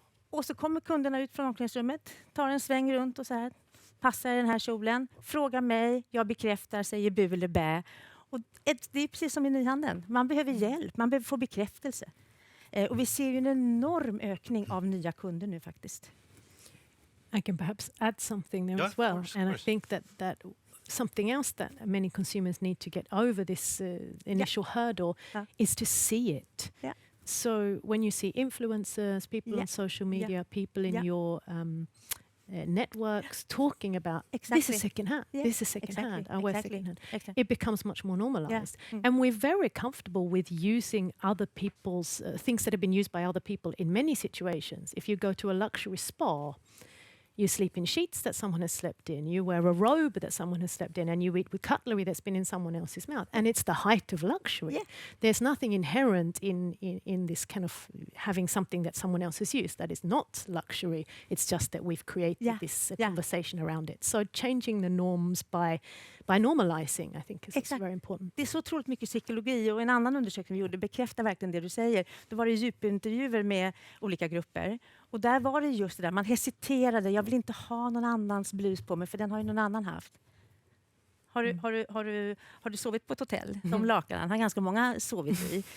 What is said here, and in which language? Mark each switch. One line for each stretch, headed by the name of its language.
Swedish: Och så kommer kunderna ut från omklädningsrummet, tar en sväng runt och så här, passar den här kjolen, frågar mig, jag bekräftar, säger bu eller bä. Och det är precis som i nyhandeln. Man behöver hjälp, man behöver få bekräftelse. Och vi ser ju en enorm ökning av nya kunder nu faktiskt.
English: I can perhaps add something there as well. And I think that something else that many consumers need to get over this initial hurdle is to see it. Yeah. So when you see influencers, people on social media, people in your networks talking about this is second hand, this is second hand, I wear second hand. It becomes much more normalized. And we're very comfortable with using other people's things that have been used by other people in many situations. If you go to a luxury spa, you sleep in sheets that someone has slept in, you wear a robe that someone has slept in, and you eat with cutlery that's been in someone else's mouth. And it's the height of luxury. Yeah. There's nothing inherent in this kind of having something that someone else has used that is not luxury. It's just that we've created this conversation around it. So changing the norms by normalizing, I think, is very important.
Swedish: Det är så otroligt mycket psykologi, och en annan undersökning vi gjorde bekräftar verkligen det du säger. Då var det djupintervjuer med olika grupper. Och där var det just det där, man hesiterade. Jag vill inte ha någon annans blus på mig, för den har ju någon annan haft. Har du sovit på ett hotell? De lakanen har ganska många sovit i.